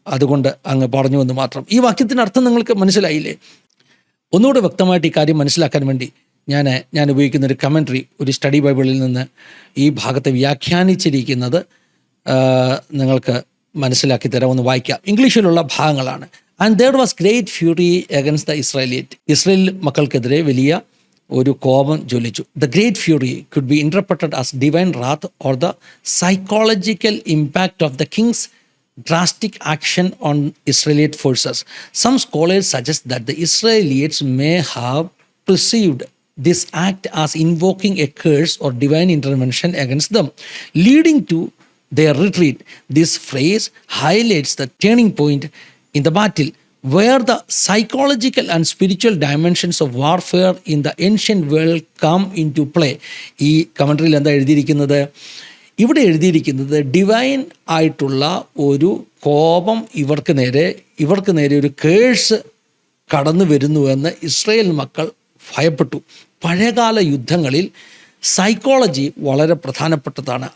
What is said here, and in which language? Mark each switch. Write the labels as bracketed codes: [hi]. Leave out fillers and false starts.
[ml] അതുകൊണ്ട് അങ്ങ് പറഞ്ഞു എന്ന് മാത്രം. ഈ വാക്യത്തിൻ്റെ അർത്ഥം നിങ്ങൾക്ക് മനസ്സിലായില്ലേ? ഒന്നുകൂടെ വ്യക്തമായിട്ട് ഈ കാര്യം മനസ്സിലാക്കാൻ വേണ്ടി ഞാൻ ഉപയോഗിക്കുന്നൊരു കമൻട്രി, ഒരു സ്റ്റഡി ബൈബിളിൽ നിന്ന് ഈ ഭാഗത്തെ വ്യാഖ്യാനിച്ചിരിക്കുന്നത് നിങ്ങൾക്ക് മനസ്സിലാക്കി തരാമെന്ന് വായിക്കാം. ഇംഗ്ലീഷിലുള്ള ഭാഗങ്ങളാണ്. [en] And there was great fury against the Israelite. [ml] Israel മക്കൾക്കെതിരെ വലിയ ഒരു കോപം ജ്വലിച്ചു. [en] The great fury could be interpreted as divine wrath or the psychological impact of the king's drastic action on Israelite forces. Some scholars suggest that the Israelites may have perceived this act as invoking a curse or divine intervention against them, leading to their retreat. This phrase highlights the turning point in the battle, where the psychological and spiritual dimensions of warfare in the ancient world come into play. [ml] ഈ കമൻട്രിയിൽ എന്താ എഴുതിയിരിക്കുന്നത്? ഇവിടെ എഴുതിയിരിക്കുന്നത് divine ആയിട്ടുള്ള ഒരു കോപം ഇവർക്ക് നേരെ ഒരു കേഴ്സ് കടന്നു വരുന്നുവെന്ന് ഇസ്രായേൽ മക്കൾ ഭയപ്പെട്ടു. പഴയകാല യുദ്ധങ്ങളിൽ സൈക്കോളജി വളരെ പ്രധാനപ്പെട്ടതാണ്.